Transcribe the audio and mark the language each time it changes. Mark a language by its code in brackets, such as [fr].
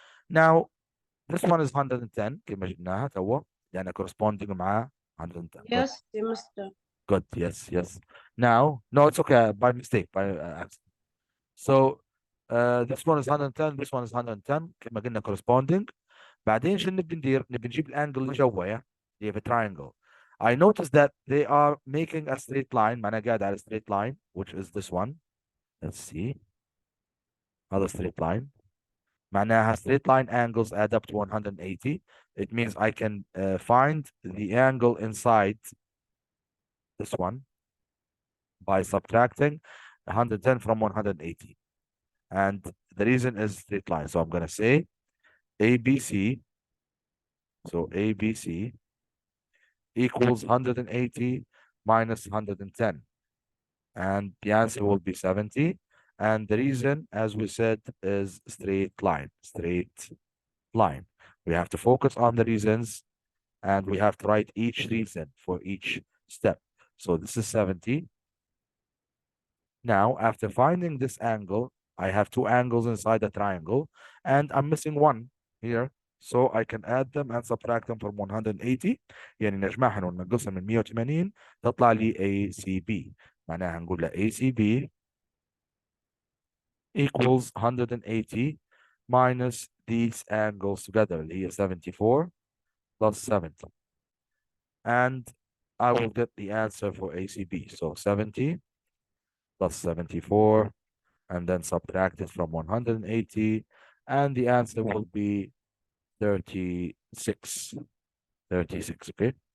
[en] Now this one is 110 [ar] كما جبناها توا لأنها [en] corresponding مع 110. Yes, Mr. Good. Yes, yes. Now, no, it's okay. By mistake, by accident. So, this one is 110, this one is 110 [ar] كما قلنا [en] corresponding. [ar] بعدين شو نبي ندير؟ نبي نجيب الانجل اللي جوايا اللي في triangle. [en] I noticed that they are making a straight line. [ar] معناها قاعد على [en] straight line, which is this one. Let's see. هذا straight line. معناها straight line angles add up to 180. It means I can find the angle inside this one by subtracting 110 from 180. And the reason is straight line. So I'm going to say ABC. So ABC equals 180 minus 110. And the answer will be 70. And the reason, as we said, is straight line. Straight line. We have to focus on the reasons and we have to write each reason for each step. So this is 70. Now, after finding this angle, I have two angles inside the triangle, and I'm missing one here. So I can add them and subtract them from 180. [ar] يعني نجمعهم وننقصهم من 180 تطلع لي ACB. معناها نقول له [en] ACB equals 180 minus these angles together [ar] اللي هي [en] 74 plus 70. and I will get the answer for ACB. So 70 plus 74, and then subtract it from 180, and the answer will be 36. 36, okay?